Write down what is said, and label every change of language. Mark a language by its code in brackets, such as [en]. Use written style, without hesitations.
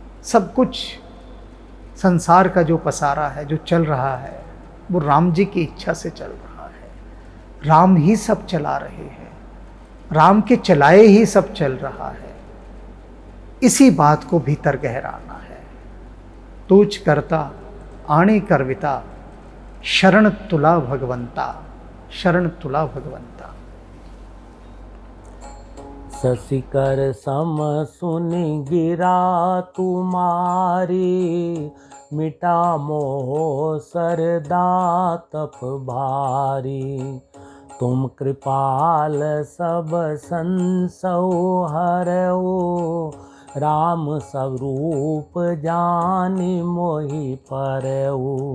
[hi] सब कुछ संसार का जो पसारा है, जो चल रहा है, वो राम जी की इच्छा से चल रहा है। राम ही सब चला रहे हैं, राम के चलाए ही सब चल रहा है। इसी बात को भीतर गहराना है। [mr] तूच करता आणे करविता, शरण तुला भगवंता, शरण तुला भगवंता। [hi] शशिकर सम सुनि गिरा तुम्हारी, मिटा मोह सरदा तप भारी। तुम कृपाल सब संसो हरऊ, राम स्वरूप जानि मोहि परऊ।